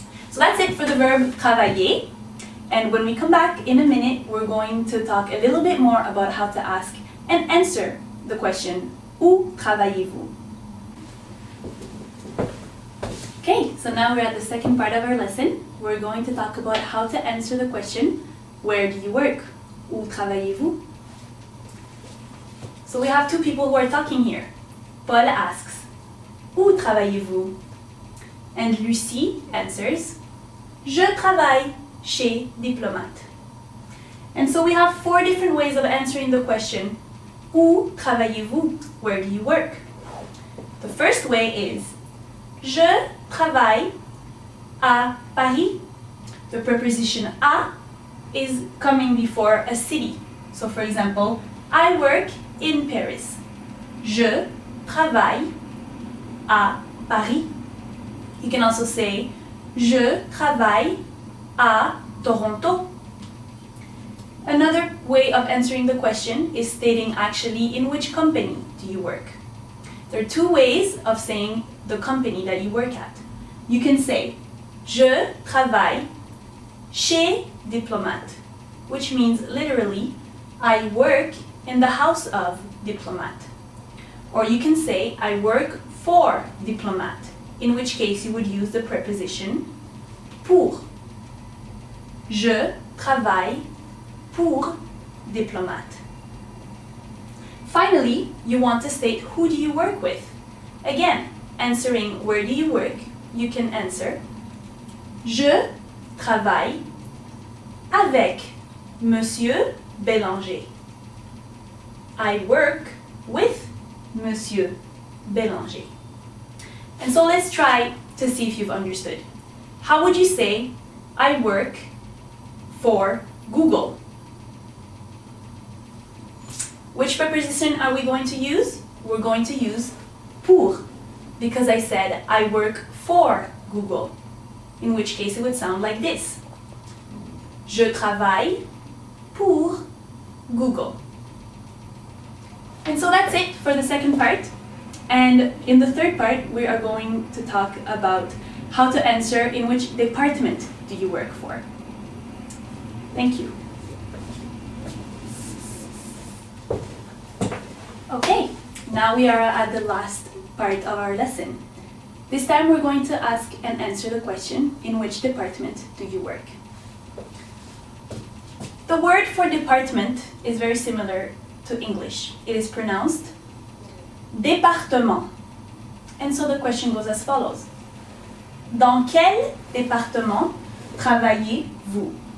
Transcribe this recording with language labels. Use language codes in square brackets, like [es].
[en] So that's it for the verb travailler. And when we come back in a minute, we're going to talk a little bit more about how to ask and answer the question, [fr] où travaillez-vous? [en] Okay, so now we're at the second part of our lesson. We're going to talk about how to answer the question, where do you work? [fr] Où travaillez-vous? [en] So we have two people who are talking here. Paul asks, [fr] où travaillez-vous? [en] And Lucie answers, [fr] je travaille chez Diplomate. [en] And so we have four different ways of answering the question, [fr] où travaillez-vous? [en] Where do you work? The first way is, [fr] je travaille à Paris. [en] The preposition à is coming before a city. So for example, I work in Paris. [fr] Je travaille à Paris. [en] You can also say, [fr] je travaille à Toronto. [en] Another way of answering the question is stating actually in which company do you work. There are two ways of saying the company that you work at. You can say, [fr] je travaille chez Diplomate, [en] which means literally, I work in the house of Diplomate. Or you can say, I work for Diplomate, in which case you would use the preposition pour. [fr] Je travaille pour Diplomate. [en] Finally, you want to state who do you work with. Again, answering where do you work, you can answer [fr] je travaille avec Monsieur Bélanger. [en] I work with Monsieur Bélanger. And so let's try to see if you've understood. How would you say, I work for Google? Which preposition are we going to use? We're going to use pour, because I said I work for Google, in which case it would sound like this. [fr] Je travaille pour Google. [en] And so that's it for the second part. And in the third part, we are going to talk about how to answer in which department do you work for. Thank you. Okay, now we are at the last part of our lesson. This time we're going to ask and answer the question, in which department do you work? The word for department is very similar to English. It is pronounced département. And so the question goes as follows. [fr] Dans quel département travaillez-vous?